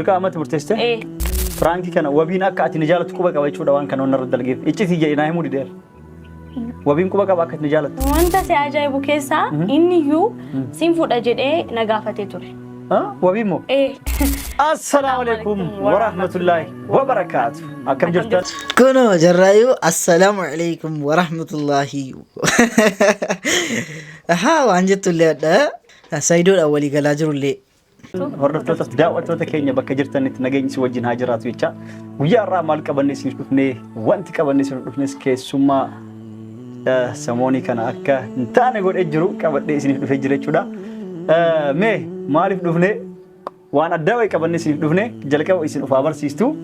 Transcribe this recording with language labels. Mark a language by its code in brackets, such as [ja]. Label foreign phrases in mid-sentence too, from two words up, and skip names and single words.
[om] dirqamatti murteessite Franki kana wabiin akka ati ni jaalatu quba qaba jechuudha waan kana onnarra dalgeef icciti jedhina himuu dideera wabiin quba qaba akka ati ni jaalatu wanta si ajaa'ibu keessaa inni iyyuu siin fuudha jedhee na gaafatee ture wabiin moo [ar] السلام عليكم ورحمة الله وبركاته [om] akkam jirtan kuno jarrayu [ar] السلام عليكم ورحمة الله [om] waan jettullee adda Saidoodha walii galaa jirullee hordoftoota daawwattoota keenya bakka jirtanitti nageenyi si wajjin haa jiraatu jecha guyyaa irraa maal qabanne isin dhufne wanti qabanne isin dhufnes keessummaa samoonii kana akka hin taane godhee jiru qabadhee isin dhufee jira jechuudha mee maaliif dhufne waan addaa wayi qabanne isin dhufne jalqaba isin dhufaa barsiistu